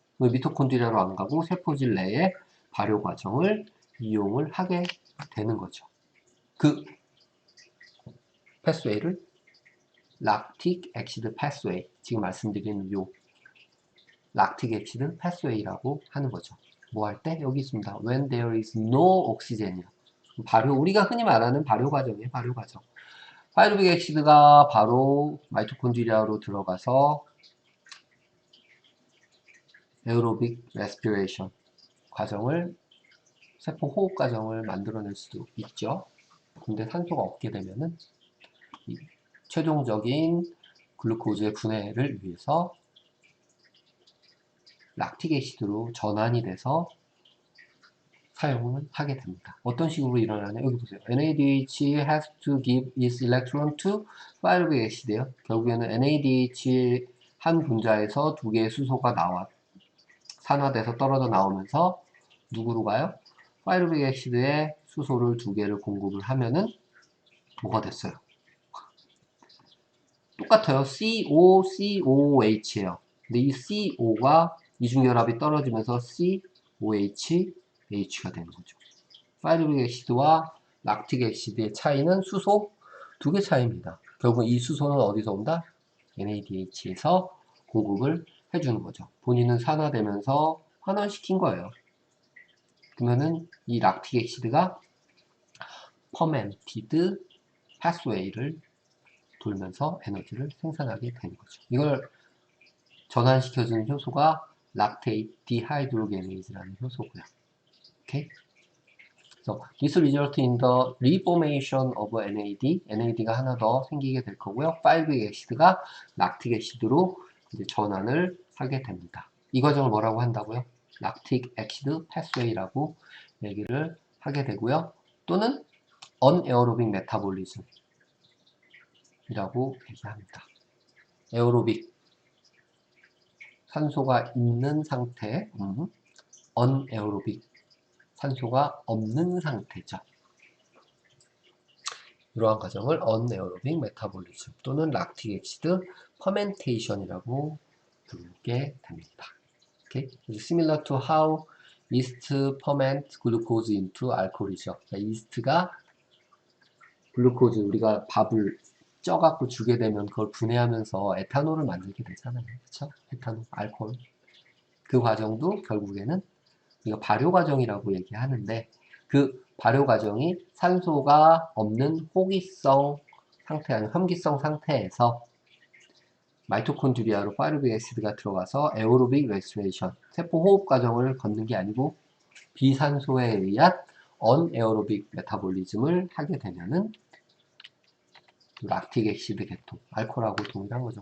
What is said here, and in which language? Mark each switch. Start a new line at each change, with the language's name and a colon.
Korean: 미토콘드리아로 안 가고 세포질 내에 발효 과정을 이용을 하게 되는 거죠. 그 패스웨이를 락틱 엑시드 패스웨이, 지금 말씀드린 요 락틱 엑시드 패스웨이라고 하는 거죠. 뭐 할 때? 여기 있습니다.
English: When there is no oxygen이요.
Korean: 발효, 우리가 흔히 말하는 발효 과정이에요. 발효 과정. 파이루빅 엑시드가 바로 마이토콘드리아로 들어가서 에어로빅 레스피레이션 과정을 세포 호흡 과정을 만들어낼 수도 있죠. 근데 산소가 없게 되면은 이 최종적인 글루코즈의 분해를 위해서 락틱 애시드로 전환이 돼서 사용을 하게 됩니다. 어떤 식으로 일어나냐? 여기 보세요.
English: NADH has to give its electron to 파이루빅 엑시드예요.
Korean: 결국에는 NADH 한 분자에서 두 개의 수소가 산화돼서 떨어져 나오면서 누구로 가요? 파이루빅 엑시드에 수소를 두 개를 공급을 하면은 뭐가 됐어요? 똑같아요. COCOH예요. 근데 이 CO가 이중결합이 떨어지면서 COHH가 되는 거죠. 파이루빅 엑시드와 락틱 엑시드의 차이는 수소 두 개 차이입니다. 결국 이 수소는 어디서 온다? NADH에서 공급을 해주는 거죠. 본인은 산화되면서 환원시킨 거예요. 그러면은 이 락틱 엑시드가 퍼멘티드 패스웨이를 돌면서 에너지를 생산하게 되는 거죠. 이걸 전환시켜주는 효소가 락테이트 디하이드로게네이즈라는 효소고요.
English: 오케이? So, this result in the reformation of NAD.
Korean: NAD가 하나 더 생기게 될 거고요. 5-액시드가 락틱 액시드로 이제 전환을 하게 됩니다. 이 과정을 뭐라고 한다고요? 락틱 액시드 패스웨이라고 얘기를 하게 되고요. 또는 언에어로빅 메타볼리즘이라고 얘기합니다. 에어로빅 산소가 있는 상태, 언에어로빅 산소가 없는 상태죠. 이러한 과정을 언에어로빅 메타볼리즘 또는 락틱 엑시드 퍼멘테이션이라고 부르게 됩니다.
English: Okay? Similar to how yeast ferment glucose into alcohol이죠.
Korean: 이스트가 글루코즈 우리가 밥을 쪄갖고 주게 되면 그걸 분해하면서 에탄올을 만들게 되잖아요. 그렇죠? 에탄올, 알코올. 그 과정도 결국에는 이거 발효 과정이라고 얘기하는데 그 발효 과정이 산소가 없는 호기성 상태, 아니면 혐기성 상태에서 마이토콘드리아로 파이루빅 애시드가 들어가서 에어로빅 레스피레이션, 세포 호흡 과정을 걷는 게 아니고 비산소에 의한 언에어로빅 메타볼리즘을 하게 되면은 락틱 액시드 계통, 알코올하고 동일한 거죠.